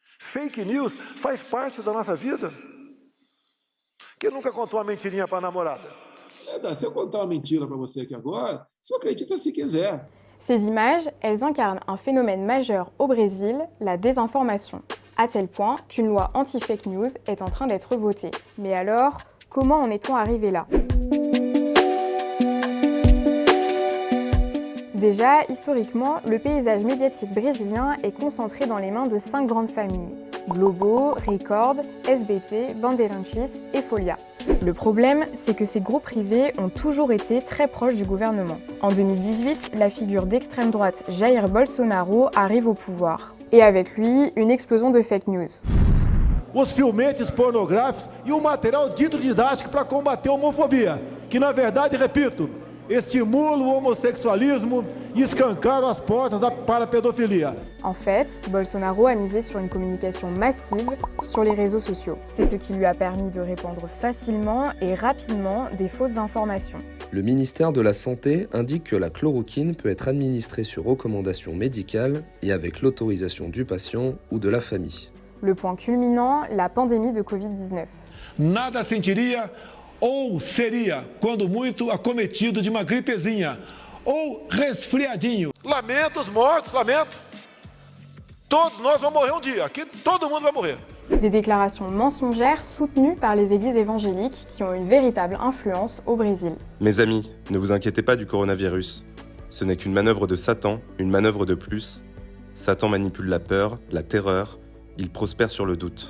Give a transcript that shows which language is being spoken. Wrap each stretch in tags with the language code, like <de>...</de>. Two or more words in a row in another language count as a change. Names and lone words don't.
<en>Fake news</en> <pt>faz parte da nossa vida. Quem nunca contou uma mentirinha para a namorada? Se eu contar uma mentira para você aqui agora, você acredita se quiser.</pt> <fr>Ces images, elles incarnent un phénomène majeur au Brésil, la désinformation. À tel point qu'une loi anti-</fr> <en>fake news</en> <fr>est en train d'être votée. Mais alors, comment en est-on arrivé là ? Déjà, historiquement, le paysage médiatique brésilien est concentré dans les mains de 5 grandes familles. Globo, Record, SBT, Bandeirantes et Folha. Le problème, c'est que ces groupes privés ont toujours été très proches du gouvernement. En 2018, la figure d'extrême droite Jair Bolsonaro arrive au pouvoir. Et avec lui, une explosion de</fr> <en>fake news.</en> <pt>Os filmetes pornográficos e o material dito didático para combater a homofobia, que na verdade, repito, estimula o homossexualismo e escancaram as portas para a pedofilia.</pt> <fr>En fait, Bolsonaro a misé sur une communication massive sur les réseaux sociaux. C'est ce qui lui a permis de répandre facilement et rapidement des fausses informations. Le ministère de la Santé indique que la chloroquine peut être administrée sur recommandation médicale et avec l'autorisation du patient ou de la famille. Le point culminant, la pandémie de Covid-19.</fr> <pt>Nada sentiria ou seria, quando muito, acometido de uma gripezinha ou resfriadinho. Lamento os mortos, lamento. Todos nós vamos morrer um dia. Aqui todo mundo vai morrer.</pt> <fr>Des déclarations mensongères soutenues par les églises évangéliques qui ont une véritable influence au Brésil. Mes amis, ne vous inquiétez pas du coronavirus. Ce n'est qu'une manœuvre de Satan, une manœuvre de plus. Satan manipule la peur, la terreur, il prospère sur le doute.</fr>